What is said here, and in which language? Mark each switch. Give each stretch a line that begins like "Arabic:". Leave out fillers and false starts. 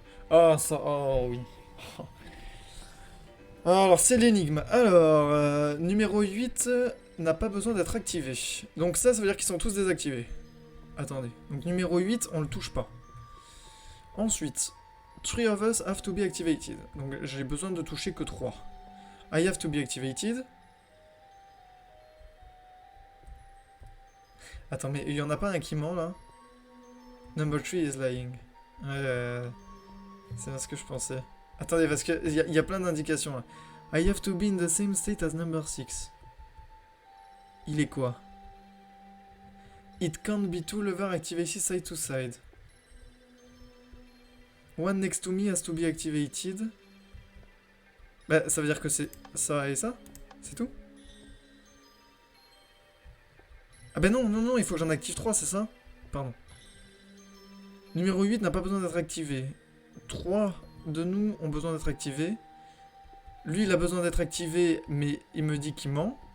French: Oh, ça... Oh, oui. Alors, c'est l'énigme. Alors, numéro 8 n'a pas besoin d'être activé. Donc ça veut dire qu'ils sont tous désactivés. Attendez. Donc numéro 8, on le touche pas. Ensuite,
English: 3 of us have to be activated.
French: Donc j'ai besoin de toucher que 3.
English: I have to be activated.
French: Attends, mais il y en a pas un qui ment, là?
English: Number 3 is lying.
French: C'est bien ce que je pensais. Attendez, parce qu'il y a plein d'indications, là.
English: I have to be in the same state as number 6.
French: Il est quoi?
English: It can't be two lever activated side to side. One next to me has to be activated.
French: Bah, ça veut dire que c'est ça et ça? C'est tout? Ah bah non, non, non, il faut que j'en active 3, c'est ça? Pardon. Numéro 8 n'a pas besoin d'être activé. 3 de nous ont besoin d'être activés. Lui, il a besoin d'être activé, mais il me dit qu'il ment.